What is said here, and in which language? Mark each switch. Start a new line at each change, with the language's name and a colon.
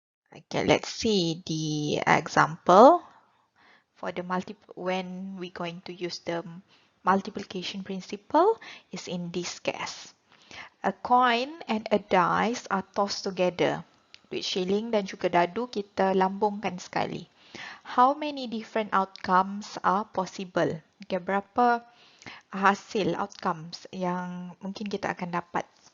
English: Okay, let's see the example. For the when we're going to use the multiplication principle is in this case. A coin and a dice are tossed together.
Malay: Duit shilling dan juga dadu kita lambungkan sekali.
English: How many different outcomes are possible?
Malay: Okay, berapa hasil outcomes yang mungkin kita akan dapat?